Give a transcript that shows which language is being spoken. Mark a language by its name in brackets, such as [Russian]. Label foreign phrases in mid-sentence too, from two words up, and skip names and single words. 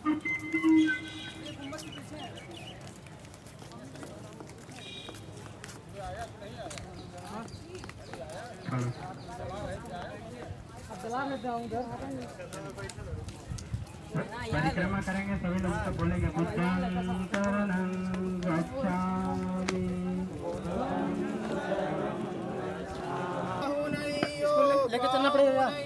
[Hindi] परिक्रमा करेंगे सभी लोग तो बोलेंगे [Pali] बुद्धं शरणं गच्छामि। [Hindi] लेके चलना पड़ेगा।